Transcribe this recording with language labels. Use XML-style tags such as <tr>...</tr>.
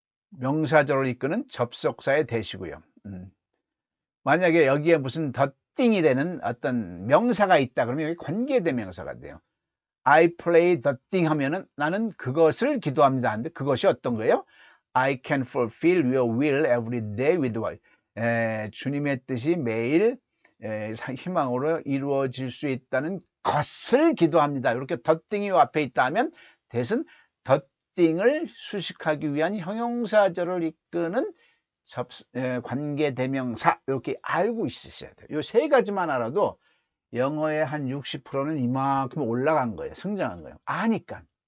<ko>명사절을 이끄는 접속사의 that이고요. 만약에 여기에 무슨 덧띵이 되는 어떤 명사가 있다 그러면 여기 관계대명사가 돼요.</ko> <en>I play the thing</en> <ko>하면은 나는 그것을 기도합니다 하는데 그것이 어떤 거예요?</ko> <en>I can fulfill your will every day with what?</en> <ko>주님의 뜻이 매일 희망으로 이루어질 수 있다는 것을 기도합니다. 이렇게 the thing이 앞에 있다 하면 that은 the thing을 수식하기 위한 형용사절을 이끄는 관계대명사 이렇게 알고 있으셔야 돼요. 이 세 가지만 알아도 영어의 한 60%는 이만큼 올라간 거예요. 성장한 거예요. 아니까.</ko>